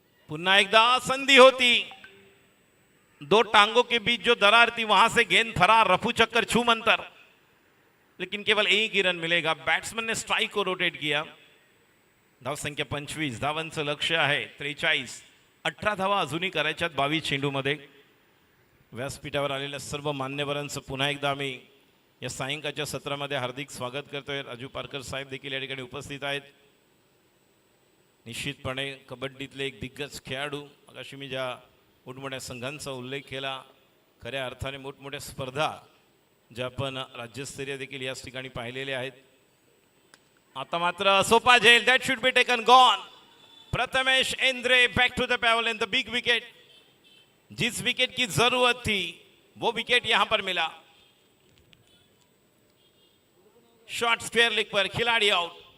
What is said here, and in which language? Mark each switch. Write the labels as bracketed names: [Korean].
[Marathi] पुन्हा एकदा संधि होती. [Hindi] 2 टांगों के बीच जो दरार थी वहां से गेंद फरार. रफू चक्कर छूमंतर. लेकिन केवल 1 ही रन मिलेगा. बैट्समैन ने स्ट्राइक को रोटेट किया. [Marathi] धाव संख्या 25. धावांचं लक्ष्य आहे 43. 18 धावा अजूनही करायच्यात 22 चेंडूमध्ये. व्यासपीठावर आलेल्या सर्व मान्यवरांचं पुन्हा एकदा आम्ही या सायंकाळच्या सत्रामध्ये हार्दिक स्वागत करतोय. राजू पारकर साहेब देखील या ठिकाणी उपस्थित आहेत. निश्चितपणे कबड्डीतले एक दिग्गज खेळाडू. अशी मी ज्या मोठमोठ्या संघांचा उल्लेख केला. खऱ्या अर्थाने मोठमोठ्या स्पर्धा ज्या आपण राज्यस्तरीय देखील याच ठिकाणी पाहिलेल्या आहेत. आता मात्र सोपा झेल. [English] That should be taken gone. [Hindi] Prathamesh Andre [English] Back to the pavilion in the big wicket. [Hindi] जिस विकेट की जरूरत थी वो विकेट यहां पर मिला. शॉट स्क्वायर लेग पर. खिलाड़ी आउट.